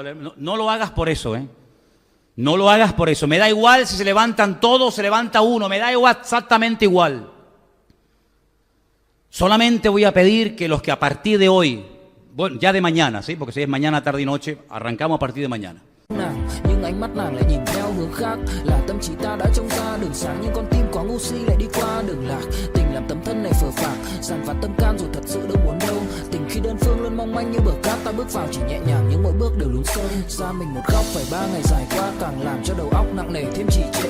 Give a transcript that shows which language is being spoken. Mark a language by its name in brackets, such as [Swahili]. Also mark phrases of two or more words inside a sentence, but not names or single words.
[Spanish] No lo hagas por eso, ¿eh? No lo hagas por eso. Me da igual si se levantan todos, se levanta uno. Me da igual, exactamente igual. Solamente voy a pedir que los que a partir de hoy, bueno, ya de mañana, ¿sí? Porque si es mañana, tarde y noche, arrancamos a partir de mañana. [Vietnamese] Nhưng ánh mắt nàng lại nhìn theo hướng khác, là tâm trí ta đã trông ra đường sáng, nhưng con tim có ngu si lại đi qua đường lạc. Tình làm tấm thân này phờ phạc, dằn vặt tâm can rồi thật sự đâu muốn đâu. Tình khi đơn phương luôn mong manh như bờ cát, ta bước vào chỉ nhẹ nhàng nhưng mỗi bước đều lún sâu. Ra mình một góc phải 3 ngày dài qua, càng làm cho đầu óc nặng nề thêm trì trệ.